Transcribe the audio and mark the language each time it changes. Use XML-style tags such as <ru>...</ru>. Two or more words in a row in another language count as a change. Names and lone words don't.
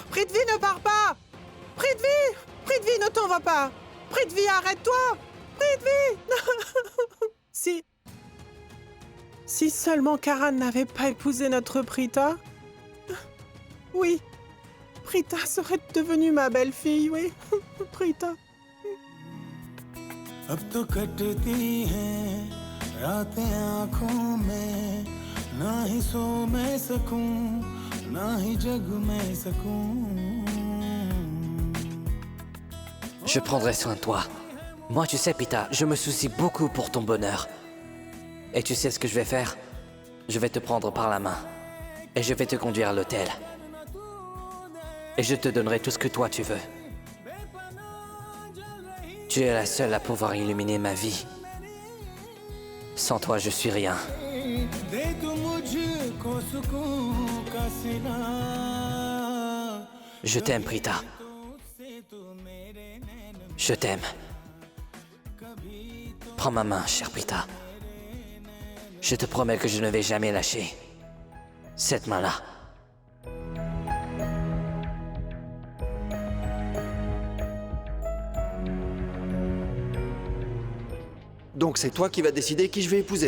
<fr>Prithvi, ne pars pas! Prithvi! Prithvi, ne t'en va pas! Prithvi, arrête-toi! Prithvi! Si seulement Karan n'avait pas épousé notre Prita... Oui, Prita serait devenue ma belle-fille, oui. Prita.</fr> <hi>अब तो कटती हैं रातें आँखों में ना ही सो मैं सकूं ना ही जग मैं सकूं</hi> <fr>Je prendrai soin de toi. Moi, tu sais, Pita, je me soucie beaucoup pour ton bonheur. Et tu sais ce que je vais faire? Je vais te prendre par la main. Et je vais te conduire à l'hôtel. Et je te donnerai tout ce que toi tu veux. Tu es la seule à pouvoir illuminer ma vie. Sans toi, je suis rien.</fr> <hi>दे तू मुझको सुकून का सिला</hi> <fr>Je t'aime, Prita. Je t'aime. Prends ma main, chère Prita. Je te promets que je ne vais jamais lâcher cette main-là. Donc c'est toi qui vas décider qui je vais épouser.</fr>